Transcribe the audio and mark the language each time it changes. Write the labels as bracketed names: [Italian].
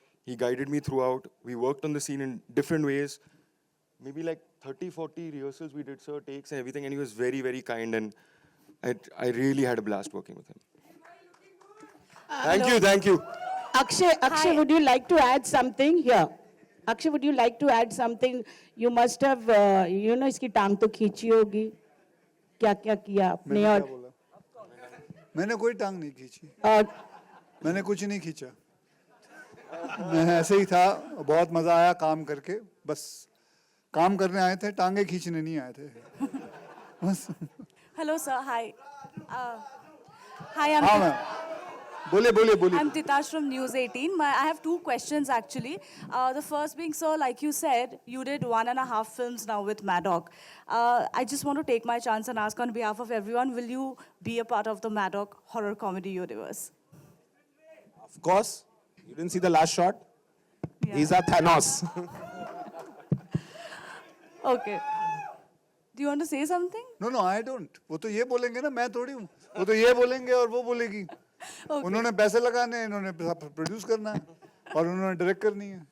[English] He guided me throughout. We worked on the scene in different ways. Maybe like 30, 40 rehearsals we did, sir, takes and everything. And he was very, very kind. And I really had a blast working with him. Thank you. Akshay, would you like to add something? Here. Akshay, would you like to add something? You must have, [Hindi] इसकी टांग तो खींची होगी. क्या किया आपने और मैंने कोई टांग नहीं खींची मैंने कुछ नहीं खींचा मैं ऐसे ही था बहुत मजा आया काम करके बस काम करने आए थे टांगे खींचने नहीं आए थे बस [English] Hello, sir. Hi. Hi, [Hindi] हाँ मैम बोलिए बोलिए बोलिए. [English] I'm Titash from News 18. I have two questions actually. The first being, sir, like you said, you did 1.5 films now with Maddock. I just want to take my chance and ask on behalf of everyone, will you be a part of the Maddock horror comedy universe? Of course. You didn't see the last shot? He's our Thanos. Okay. Do you want to say something? No, I don't. [Hindi] वो तो ये बोलेंगे ना, मैं थोड़ी हूँ. वो तो ये बोलेंगे और वो बोलेगी. उन्होंने पैसे लगाने हैं, इन्होंने प्रोड्यूस करना है और उन्होंने डायरेक्ट करनी है.